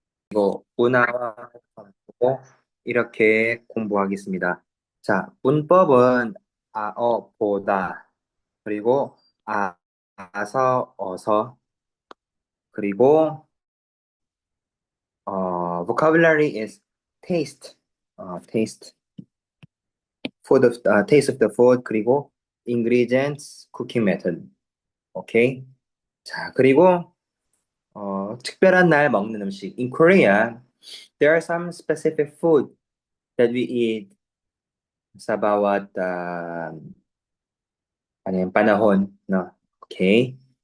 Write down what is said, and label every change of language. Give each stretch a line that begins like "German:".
Korean: 이거 문화와 보고 이렇게 공부하겠습니다. 자, 문법은 보다, 그리고 아서, 어서, 그리고
English: vocabulary is taste, taste, taste of the food, 그리고 ingredients, cooking method.
Korean: 오케이. 자, 그리고 특별한 날 먹는 음식.
English: In Korea, there are some specific food that we eat
Filipino: sa bawat ano yung panahon, no?
English: Okay?